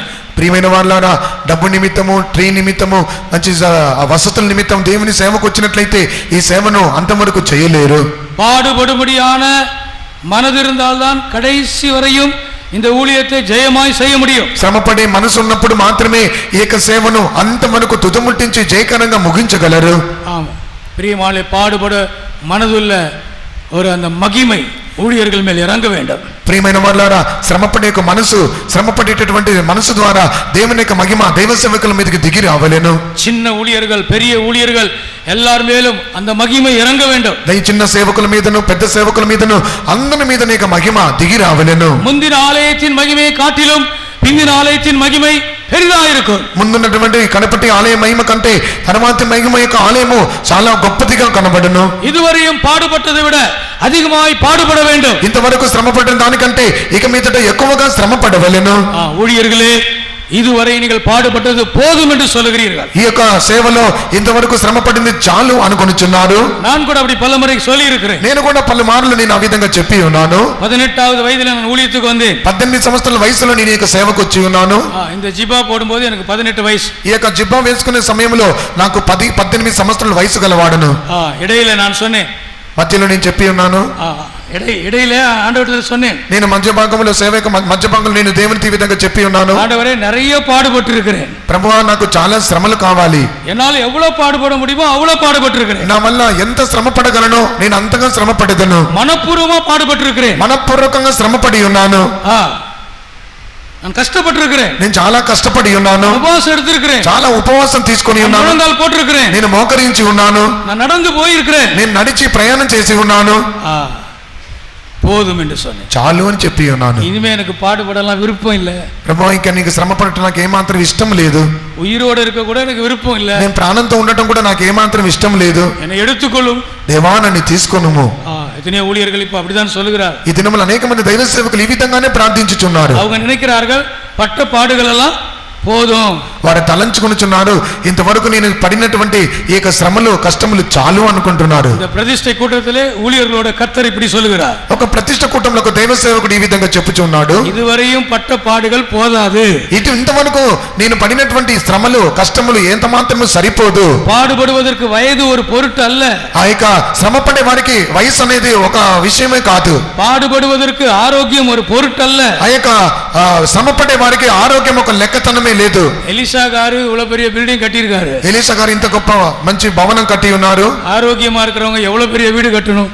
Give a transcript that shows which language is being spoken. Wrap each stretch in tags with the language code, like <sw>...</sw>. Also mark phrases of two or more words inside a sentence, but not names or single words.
<te>ప్రియమైన వాళ్ళారా, డబ్బు నిమిత్తము, ట్రీ నిమిత్తము, మంచి వసతుల నిమిత్తం దేవుని సేవకు వచ్చినట్లయితే ఈ సేవను అంతవరకు చేయలేరు.</te> <ta>பாடுபடும்படியான மனது இருந்தால்தான் கடைசி வரையும் இந்த ஊழியத்தை ஜெயமாய் செய்ய முடியும்.</ta> <te>శ్రమపడే మనసు ఉన్నప్పుడు మాత్రమే ఏక సేవను అంతవరకు తుదముట్టించి జయకరంగా ముగించగలరు.</te> <ta>ஆமா, பிரியமானே, பாடுபட மனதுள்ள ஒரு அந்த மகிமை ஊழியர்கள் மேல் இறங்க வேண்டும்.</ta> <te>ప్రియమైన వాళ్ళారా, శ్రమపడే మనసు, శ్రమపడేటటువంటి మనసు ద్వారా దేవుని యొక్క మహిమ దైవ సేవకుల మీదకి దిగి రావలేను.</te> <ta>சின்ன ஊழியர்கள், பெரிய ஊழியர்கள் எல்லார் மேலும் அந்த மகிமை இறங்க வேண்டும்.</ta> <te>చిన్న సేవకుల మీదను పెద్ద సేవకుల మీదను అందరి మీద నీకు మహిమ దిగి రావలేను.</te> <ta>முந்தின ஆலயத்தின் மகிமையை காட்டிலும் பிந்தின ஆலயத்தின் மகிமை பெரிதா இருக்கும்.</ta> <te>ముందున్నటువంటి కనపటి ఆలయ మహిమ కంటే తర్వాత మహిమ యొక్క ఆలయము చాలా గొప్పదిగా కనబడును.</te> <ta>இதுவரையும் பாடுபட்டதை விட அதிகமாய் பாடுபட வேண்டும்.</ta> <te>ఇంతవరకు శ్రమపడిన దానికంటే ఇక మీదట ఎక్కువగా శ్రమపడవలెను.</te> <ta>ஊழியர்களே, இதுவரை நீங்கள் பாடுபட்டது போதும் என்று சொல்லுகிறீர்கள்.</ta> <te>ఈ యొక్క సేవలో ఇంతవరకు శ్రమపడింది చాలు అనుకొనుచున్నారు.</te> <ta>நான் கூட அப்படி பலமுறை சொல்லி இருக்கிறேன்.</ta> <te>నేను కూడా పలుమార్లు నేను ఆ విధంగా చెప్పి ఉన్నాను.</te> <ta>18வது వయసులో நான் ஊழியத்துக்கு வந்தேன்.</ta> <te>18 సంవత్సరాల వయసులో నేను ఈ యొక్క సేవకు వచ్చి ఉన్నాను.</te> <ta>இந்த ஜிபா போடும்போது எனக்கு 18 వయసు.</ta> <te>ఈ యొక్క జిబ్బా వేసుకునే సమయంలో నాకు 18 సంవత్సరాల వయసు గలవాడను.</te> <ta>இடையில நான் சொன்னேன்,</ta> <te>మధ్యలో నేను చెప్పి ఉన్నాను.</te> <ta>இடையில ஆண்டவரிடத்துல சொன்னேன்,</ta> <te>నేను మధ్య భాగంలో సేవకు మధ్య భాగంలో నేను దేవునికి ఈ విధంగా చెప్పి ఉన్నాను.</te> <ta>ஆண்டவரே, நிறைய பாடுபட்டு இருக்கிறேன்.</ta> <te>ప్రభువా, నాకు చాలా శ్రమలు కావాలి.</te> <ta>என்னால எவ்வளவு பாடுபட முடியுமோ அவ்வளவு பாடுபட்டு இருக்கிறேன்.</ta> <te>నా వల్ల ఎంత శ్రమ పడగలను నేను అంతగా శ్రమ పడదను.</te> <ta>மனப்பூர்வமா பாடுபட்டு இருக்கிறேன்.</ta> <te>మనపూర్వకంగా శ్రమపడి ఉన్నాను.</te> <ta>நான் கஷ்டப்பட்டு இருக்கிறேன்.</ta> <te>నేను చాలా కష్టపడి ఉన్నాను.</te> <ta>உபவாசம் எடுத்திருக்கிறேன்.</ta> <te>చాలా ఉపవాసం తీసుకొని ఉన్నాను.</te> <ta>முழங்கால் போட்டிருக்கிறேன்.</ta> <te>నేను మోకరించి ఉన్నాను.</te> <ta>நான் நடந்து போயிருக்கிறேன்.</ta> <te>నేను నడిచి ప్రయాణం చేసి ఉన్నాను.</te> <ta>போதும் என்று சொன்னேன்.</ta> <te>చాలు అని చెప్పి ఉన్నాను.</te> <ta>இனிமே எனக்கு பாடுபடலாம் விருப்பம் இல்ல.</ta> <te>ప్రభువా, ఇంకా నీకు శ్రమ పడటం నాకు ఏమాత్రం ఇష్టం లేదు.</te> <ta>உயிரோடு இருக்க கூட எனக்கு விருப்பம் இல்ல.</ta> <te>నేను ప్రాణంతో ఉండటం కూడా నాకు ఏమాత్రం ఇష్టం లేదు.</te> <ta>என்னை எடுத்துக்கொள்ளும்</ta> <te>దేవా, నన్ను తీసుకొనుము.</te> <ta>எத்தனையோ ஊழியர்கள் இப்ப அப்படிதான் சொல்லுகிறார்.</ta> <te>ఈ దినములు అనేక మంది దైవ సేవకులు ఈ విధంగానే ప్రార్థించుచున్నారు.</te> <ta>அவங்க நினைக்கிறார்கள் பட்ட பாடுகள் எல்லாம் போதும்.</ta> <te>వారు తలంచుకొనుచున్నారు, ఇంతవరకు నేను పడినటువంటి ఏక శ్రమలు కష్టములు చాలు అనుకుంటున్నారు.</te> <ta>இந்த பிரதிஷ்டை கூட்டத்திலே ஊழியர்களோட கர்த்தர் இப்படி சொல்லுகிறார்.</ta> <te>ఒక ప్రతిష్ట కూటంలో ఒక దైవ సేవకుడు ఈ విధంగా చెప్పుచున్నాడు,</te> <ta>இதுவரையும் பட்ட பாடுகள் போதாது.</ta> <te>ఇంతవరకు నేను పడినటువంటి శ్రమలు కష్టములు ఎంత మాత్రము సరిపోదు.</te> <ta>பாடுபடுவதற்கு వయது ஒரு பொருட்டு அல்ல.</ta> <te>ఆ యొక్క శ్రమ పడే వారికి వయసు అనేది ఒక విషయమే కాదు.</te> <ta>பாடுபடுவதற்கு ஆரோக்கியம் ஒரு பொருட்டு அல்ல.</ta> <te>ఆ యొక్క శ్రమ పడే వారికి ఆరోగ్యం ఒక లెక్కతనమే లేదు.</te> <ta>எலிசா గారు இவ்வளவு பெரிய பில்டிங் கட்டியிருக்காரு.</ta> <te>ఎలీషా గారు ఇంత గొప్ప మంచి భవనం కట్టి ఉన్నారు.</te> <ta>ஆரோக்கியமா இருக்கிறவங்க எவ்வளவு பெரிய வீடு கட்டணும்.</ta>